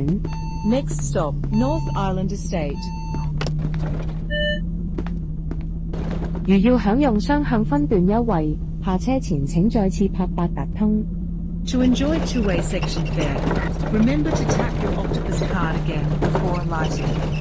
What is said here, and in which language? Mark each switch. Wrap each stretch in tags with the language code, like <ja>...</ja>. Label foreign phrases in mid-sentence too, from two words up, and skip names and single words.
<en>Next stop, North Island Estate.</en> <yue>如要享用雙向分段優惠，下車前請再次拍八達通。</yue> <en>To enjoy two-way section fare, remember to tap your Octopus card again before alighting.</en>